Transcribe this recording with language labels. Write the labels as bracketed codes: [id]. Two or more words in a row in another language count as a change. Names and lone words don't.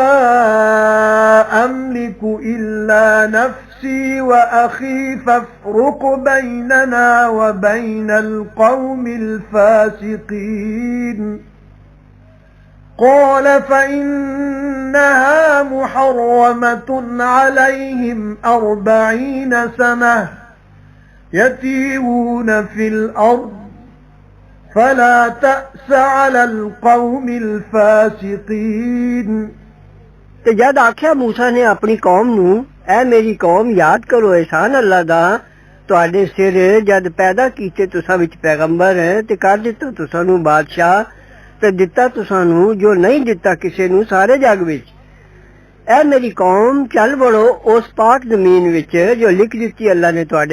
[ar] أملك إلا نفسي وأخي فافرق بيننا وبين القوم الفاسقين قال فإنها محرمة عليهم 40 سنة يتيهون في الأرض فلا تأس على القوم الفاسقين [pa] ਤੇ ਜਦ ਆਖਿਆ ਮੂਸਾ ਨੇ ਆਪਣੀ ਕੌਮ ਨੂੰ ਐ ਮੇਰੀ ਕੌਮ ਯਾਦ ਕਰੋ ਇਹਸਾਨ ਅੱਲਾ ਦਾ ਤੁਹਾਡੇ ਸਿਰ ਜਦ ਪੈਦਾ ਕੀਤੇ ਤੁਸਾਂ ਵਿੱਚ ਪੈਗੰਬਰ ਤੇ ਕਰ ਦਿੱਤਾ ਤੁਸਾਂ ਨੂੰ ਬਾਦਸ਼ਾਹ ਤੇ ਦਿੱਤਾ ਤੁਸਾਂ ਨੂੰ ਜੋ ਨਹੀਂ ਦਿੱਤਾ ਕਿਸੇ ਨੂੰ ਸਾਰੇ ਜੱਗ ਵਿੱਚ ਐ ਮੇਰੀ ਕੌਮ ਚੱਲ ਵੜੋ ਉਸ ਪਾਕ ਜ਼ਮੀਨ ਵਿੱਚ ਜੋ ਲਿਖ ਦਿੱਤੀ ਅੱਲਾ ਨੇ ਤੁਹਾਡੇ